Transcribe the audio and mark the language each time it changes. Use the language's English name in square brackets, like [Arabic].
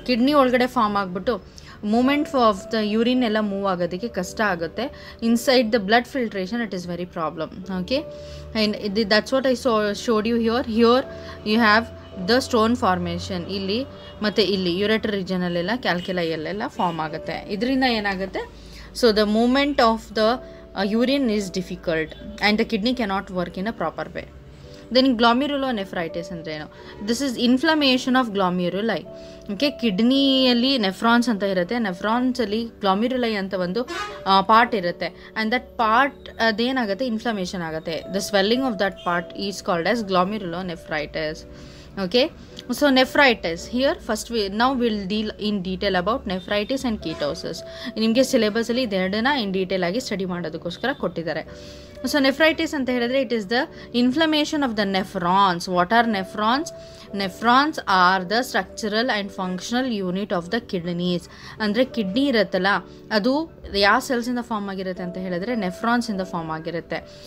[Kannada] Kidney ಒಳಗಡೆ form ಆಗಿಬಿಟ್ಟು [English] movement of the urine [Kannada] ಎಲ್ಲ ಮೂವ್ ಆಗೋದಕ್ಕೆ ಕಷ್ಟ ಆಗುತ್ತೆ. [English] Inside the blood filtration it is very problem. Okay, and that's what I showed you here. You have the stone formation [Kannada] ಇಲ್ಲಿ ಮತ್ತು ಇಲ್ಲಿ ಯುರೆಟರ್ ರೀಜನಲ್ಲೆಲ್ಲ ಕ್ಯಾಲ್ಕ್ಯುಲೈಯಲ್ಲೆಲ್ಲ form ಆಗುತ್ತೆ. ಇದರಿಂದ ಏನಾಗುತ್ತೆ, [English] So the movement of the urine is difficult and the kidney cannot work in a proper way. Then glomerulonephritis [Kannada] ಅಂದ್ರೆ ಏನು, [English] this is inflammation of glomeruli. [Kannada] Okay, ಕಿಡ್ನಿಯಲ್ಲಿ nephrons ಅಂತ ಇರುತ್ತೆ, ನೆಫ್ರಾನ್ಸಲ್ಲಿ ಗ್ಲಾಮ್ಯುರುಲೈ ಅಂತ ಒಂದು ಪಾರ್ಟ್ ಇರುತ್ತೆ, [English] and that part [Kannada] ಅದೇನಾಗುತ್ತೆ, ಇನ್ಫ್ಲಮೇಷನ್ ಆಗುತ್ತೆ. [English] The swelling of that part is called as glomerulonephritis. Okay, so nephritis, here first now we'll deal in detail about nephritis and ketosis. [Kannada] ನಿಮಗೆ syllabus ಅಲ್ಲಿ ಇದೆರಡನ್ನ in detail ಆಗಿ study ಮಾಡೋದಕ್ಕೋಸ್ಕರ ಕೊಟ್ಟಿದ್ದಾರೆ. [English] so nephritis [Kannada] ಅಂತ ಹೇಳಿದ್ರೆ, [English] It is the inflammation of the nephrons. What are nephrons? Nephrons are the structural and functional unit of the kidneys. [Kannada] ಅಂದರೆ kidney ಇರುತ್ತಲ್ಲ, ಅದು ಯಾವ ಸೆಲ್ಸಿಂದ ಫಾರ್ಮ್ ಆಗಿರುತ್ತೆ ಅಂತ ಹೇಳಿದ್ರೆ ನೆಫ್ರಾನ್ಸಿಂದ ಫಾರ್ಮ್ ಆಗಿರುತ್ತೆ.